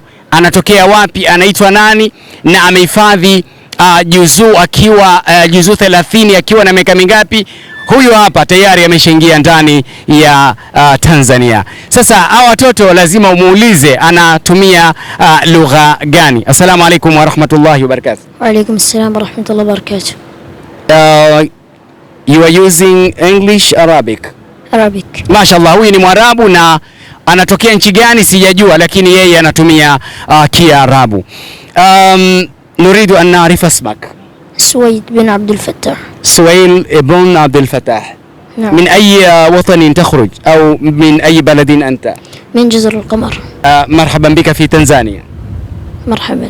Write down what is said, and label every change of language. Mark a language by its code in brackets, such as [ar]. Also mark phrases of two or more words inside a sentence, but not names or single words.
[sw] Anatokea wapi, anaitwa nani na amehifadhi juzuu akiwa juzuu 30 akiwa na miaka mingapi? Huyu hapa tayari ameshaingia ndani ya Tanzania. Sasa hawa watoto lazima umuulize anatumia lugha gani. [ar] السلام عليكم ورحمة الله وبركاته. وعليكم السلام ورحمة الله وبركاته. [en] You are using English, Arabic? Arabic. [sw] Mashallah, huyu ni Mwarabu na anatokea nchi gani sijajua, lakini yeye anatumia Kiarabu. [ar] نريد أن نعرف اسمك. سويد بن عبد الفتاح. سويل بن عبد الفتاح. نعم. من أي وطن تخرج أو من أي بلد أنت؟ من جزر القمر. مرحبا بك في تنزانيا. مرحبا.